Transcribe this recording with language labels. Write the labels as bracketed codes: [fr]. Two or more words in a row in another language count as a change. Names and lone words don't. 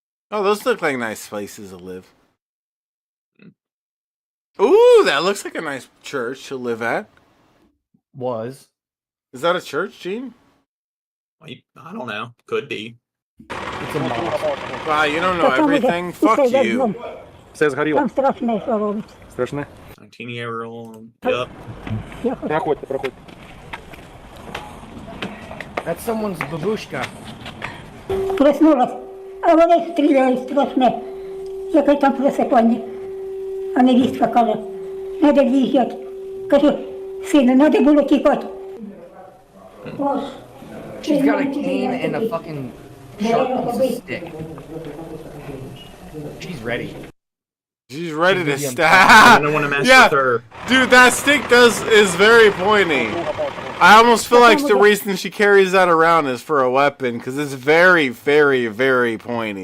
[en] Oh, those look like nice places to live. Ooh, that looks like a nice church to live at. Is that a church, Gene? I don't know. Could be. Wow, you don't know everything. Fuck you. [uk] Все згоріло. Там страшне, що робиться. Страшне? [en] 19-year-old. Yep. [uk] Проходьте, проходьте. [en] That's someone's babushka. [uk] Проснулась, а вони стріляють страшне. Яке там просипання. А невістка каже, треба в'їжджати. Кажу, сину, треба було тікати. [en] She's got a cane and a fucking sharp piece of stick. She's ready. She's ready to stab. I don't want to mess Yeah, with her. dude, that stick is very pointy. I almost feel like the reason she carries that around is for a weapon, because it's very, very, very pointy.